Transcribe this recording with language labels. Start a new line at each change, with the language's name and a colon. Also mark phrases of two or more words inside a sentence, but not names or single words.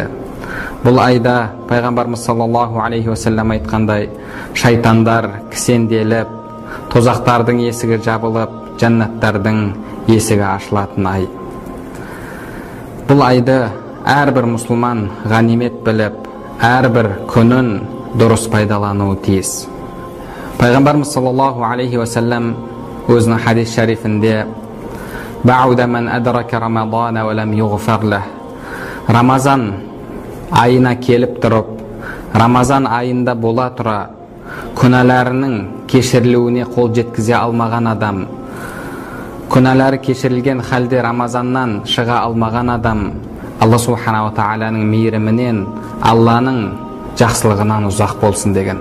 Kazakh: Бұл айда пайғамбарымыз
Arabic: صلى الله عليه وسلم
Kazakh: айтқандай, шайтандар кісенделіп, тозақтардың есігі жабылып, жәннаттардың есігі ашылатын ай. Бұл айды әрбір мұсылман ғанимет біліп, әрбір күнін дұрыс пайдалануы тиіс. Пайғамбарымыз
Arabic: صلى الله عليه وسلم
Kazakh: өзінің хадис шарифінде
Arabic: «بعد من أدرك رمضان ولم يغفر له».
Kazakh: Рамазан айына келіп тұрып, Рамазан айында бола тұра, күнәләрінің кешірілуіне қол жеткізе алмаған адам, күнәләрі кешірілген халде Рамазаннан шыға алмаған адам, Алла Субхана ва Тағаланың мейірімінен, Алланың жақсылығынан ұзақ болсын деген.